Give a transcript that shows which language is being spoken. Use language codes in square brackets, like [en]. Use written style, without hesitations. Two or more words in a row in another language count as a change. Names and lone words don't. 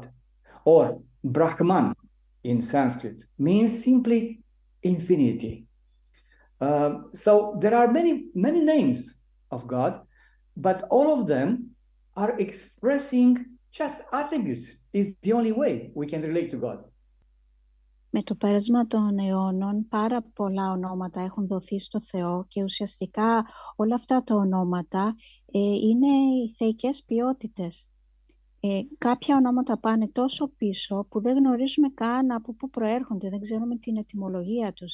[en] Or Brahman in Sanskrit means simply infinity. So there are many names of God, but all of them are expressing just attributes. Is the only way we can relate to God. [el] Με το πέρασμα των αιώνων πάρα πολλά ονόματα έχουν δοθεί στο Θεό και ουσιαστικά όλα αυτά τα ονόματα είναι οι θεϊκές ποιότητες. Κάποια ονόματα πάνε τόσο πίσω που δεν γνωρίζουμε καν από πού προέρχονται, δεν ξέρουμε την ετυμολογία τους.